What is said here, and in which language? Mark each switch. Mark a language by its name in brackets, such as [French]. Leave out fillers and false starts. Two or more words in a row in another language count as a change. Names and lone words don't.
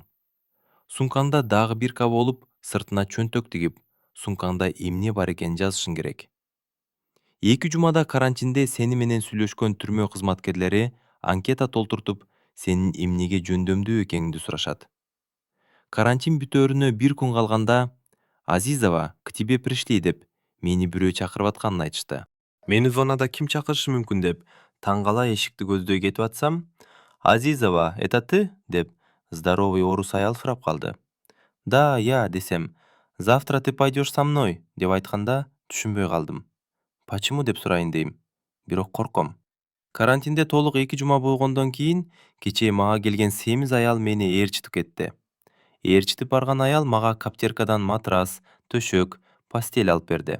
[Kyrgyz] Сумкаңда дагы 1 болуп, сыртына чөнтөк тигип, сумкаңда эмне бар экенин жазышың керек. 2 жумада карантинде сени менен сүйлөшкөн түрмө кызматкерлери анкета толтуртуп, сенин эмнеге жөндөмдүү экениңди сурашат. Карантин бүтөөрүнө 1 күн калганда, Азизова, [Russian] к тебе пришли [Kyrgyz] деп, мени бирөө чакырып атканын айтышты. Мени зонада ким чакырышы мүмкүн деп, таңгала эшикти көздөй кетип атсам, Азизова, [Russian] это ты? [Kyrgyz] Деп, здоровый орус аял сурап калды. Да, я десем, [Russian] завтра ты пойдешь со мной [Kyrgyz] деп айтканда түшүнбөй калдым. Почему деп сурайын дейм, бирок корком. Карантинде толук 2 жума болгондон кийин, кечээ мага келген семиз аял мени ээрчитип кетти. Ээрчитип барган аял мага каптеркадан матрас, төшөк, постель алып берди.